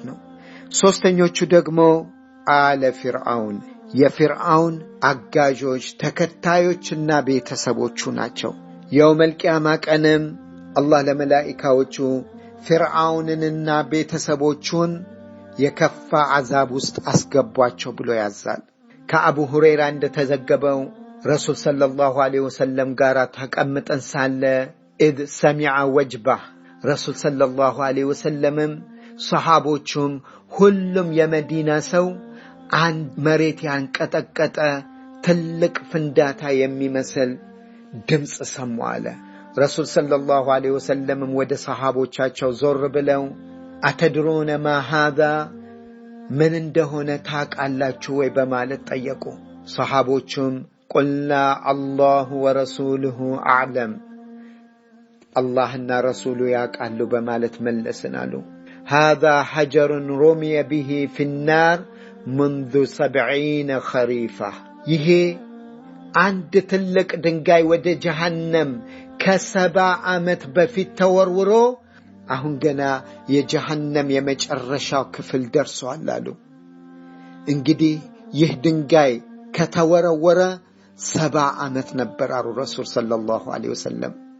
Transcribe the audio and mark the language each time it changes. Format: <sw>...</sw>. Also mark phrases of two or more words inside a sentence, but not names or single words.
<am>ነው። ሶስተኞቹ ደግሞ</am> <ar>آل فرعون</ar> <am>የፊርዓውን አጋዦች ተከታዮችና ቤተሰቦቹ ናቸው።</am> <ar>يوم القيامة</ar> <am>ቀንም አላህ ለመላእክቶቹ ፊርዓውንንና ቤተሰቦቹን የከፋ አዛብ ውስጥ አስገቧቸው ብሎ ያዛል። ከአቡ ሁረይራ እንደተዘገበው ረሱል</am> <ar>صلى الله عليه وسلم</ar> <am>ጋር ተቀምጠን ሳለ</am> <ar>إذ سمع وجبه رسول صلى الله عليه وسلم صحابوچم ሁሉም</ar> <am>የመዲና ሰው አንድ መሬት ያንቀጠቀጠ ትልቅ ፍንዳታ የሚመስል ድምጽ ሰሙ አለ። ረሱል</am> <ar>صلى الله عليه وسلم</ar> <am>ወደ ሰሃቦቻቸው ዞር ብለው</am> <ar>أتدرون ما هذا</ar> <am>ምን እንደሆነ ታውቃላችሁ ወይ በማለት ጠየቁ። ሰሃቦቹም</am> <ar>قلنا الله ورسوله أعلم</ar> <am>አላህና ረሱሉ ያውቃሉ በማለት መለስናሉ።</am> <ar>هذا حجر رمي به في النار منذ 70 خريفة</ar> <am>ይሄ አንድ ትልቅ ድንጋይ ወደ ጀሃነም ከ70 ዓመት በፊት ተወርውሮ አሁን ገና የጀሃነም የመጨረሻው ክፍል ደርሷል አሉ። እንግዲህ ይህ ድንጋይ ከተወረወረ 70 ዓመት ነበር አሉ ረሱል</am> <ar>صلى الله عليه وسلم።</ar>